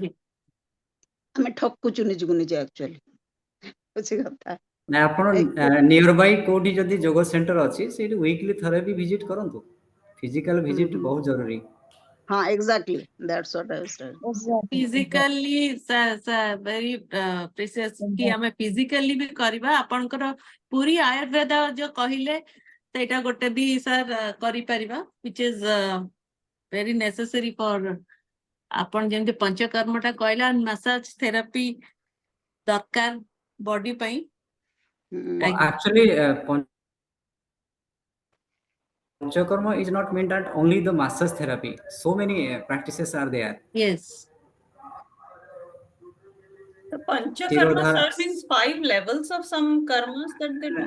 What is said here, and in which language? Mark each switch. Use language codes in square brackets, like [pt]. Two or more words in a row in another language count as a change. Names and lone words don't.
[or] ଆଜ୍ଞା। ଆମେ ଠକୁଛୁ ନିଜକୁ ନିଜେ ଆକ୍ଚୁଆଲି ବୁଝି କଥା ନା ଆପଣ [en] near by [or] କୋଉଠି ଯଦି ଯୋଗ ସେଣ୍ଟର ଅଛି ସେଇଠି ୱିକଲି ଥରେ ବି ଭିଜିଟ୍ କରନ୍ତୁ [en] physical visit [or] ବହୁତ ଜରୁରୀ [en] ହଁ exactly that's what I was trying to say physically very precious [or] କି ଆମେ physically ବି କରିବା ଆପଣଙ୍କର ପୁରୀ ଆୟୁର୍ବେଦ ଯୋଉ କହିଲେ ସେଇଟା ଗୋଟେ ବି ସାର୍ କରିପାରିବା [en] which is very necessary for [or] ଆପଣ ଯେମିତି ପଞ୍ଚକର୍ମଟା କହିଲା [en] massage therapy [or] ଦରକାର ବଡି ପାଇଁ [en] actually Panchakarma is not meant that only the massage therapy. So many practices are there. yes. The Panchakarma, Tirodhara. sir, means 5 levels of some karmas that they do.